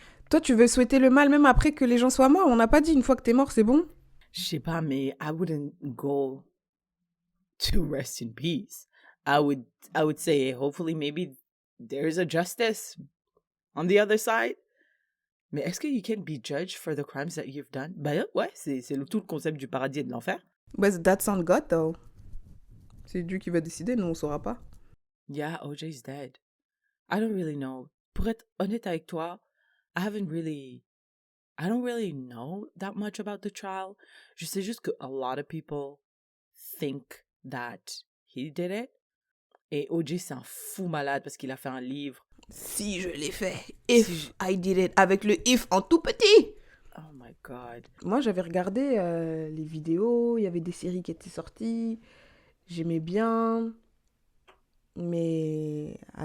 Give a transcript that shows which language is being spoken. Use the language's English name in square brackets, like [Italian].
[French] Toi, tu veux souhaiter le mal même après que les gens soient morts? On n'a pas dit une fois que t'es mort, c'est bon? Je sais pas, mais [English] I wouldn't go to rest in peace. I would say hopefully maybe there's a justice on the other side. [French] Mais est-ce que [English] you can be judged for the crimes that you've done? [French] Ben ouais, c'est tout le concept du paradis et de l'enfer. [English] But that's on God, though. [French] C'est Dieu qui va décider, nous, on saura pas. [English] Yeah, OJ's dead. I don't really know. [French] Pour être honnête avec toi, [English] I don't really know that much about the trial. [French] Je sais juste que [English] a lot of people think that he did it. [French] Et OJ, c'est un fou malade parce qu'il a fait un livre. Si je l'ai fait. [English] If I did it. [French] Avec le if en tout petit. [English] Oh my God. [French] Moi, j'avais regardé les vidéos. Il y avait des séries qui étaient sorties. J'aimais bien. Mais...